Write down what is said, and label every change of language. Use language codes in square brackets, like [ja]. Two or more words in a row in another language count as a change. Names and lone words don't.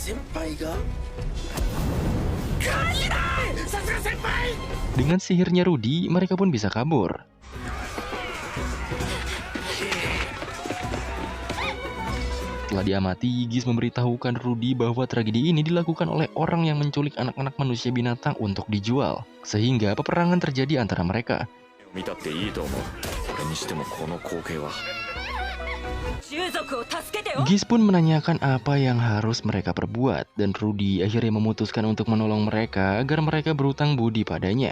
[id] Dengan sihirnya Rudy, mereka pun bisa kabur. Setelah diamati, Giz memberitahukan Rudy bahwa tragedi ini dilakukan oleh orang yang menculik anak-anak manusia binatang untuk dijual. Sehingga peperangan terjadi antara mereka. [ja] 見たっていいと思う。それにしてもこの光景は。 [id] Giz pun menanyakan apa yang harus mereka perbuat, dan Rudy akhirnya memutuskan untuk menolong mereka agar mereka berhutang budi padanya.